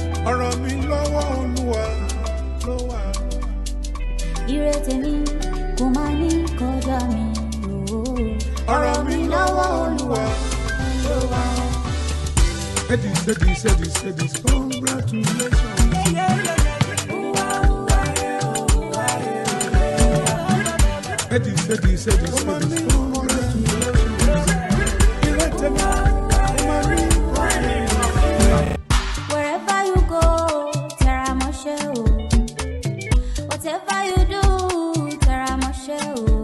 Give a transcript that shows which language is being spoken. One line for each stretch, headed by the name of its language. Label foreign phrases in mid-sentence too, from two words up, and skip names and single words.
Yoruba: Ọ̀rọ̀ mi lọ́wọ́ Olúwa ló wà. Ire tèmi kò máa ní kọjá mi o. Ọ̀rọ̀ mi lọ́wọ́ Olúwa.
English: Edis, Edis, Edis, Edis, congratulations. Edis, Edis, Edis, Edis, congratulations.
Yoruba: Ire tèmi, ó máa ní kọjá mi.
English: Wherever you go,
Yoruba: tẹra mọ́ṣẹ́ o.
English: Whatever you do,
Yoruba: tẹra mọ́ṣẹ́ o.